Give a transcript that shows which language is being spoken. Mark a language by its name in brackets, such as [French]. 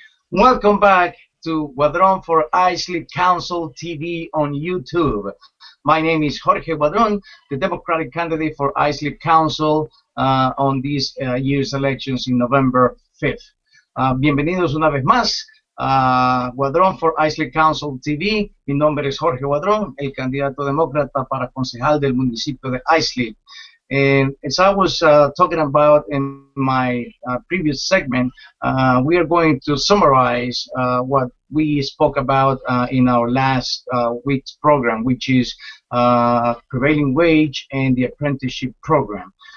[English] Welcome back to Guadron for Islip Council TV on YouTube. My name is Jorge Guadron, the Democratic candidate for Islip Council on this year's elections in November 5th. [Spanish] Bienvenidos una vez más a Guadron for Islip Council TV. Mi nombre es Jorge Guadron, el candidato demócrata para concejal del municipio de Islip. [English] And as I was talking about in my previous segment, we are going to summarize what we spoke about in our last week's program, which is prevailing wage and the apprenticeship program.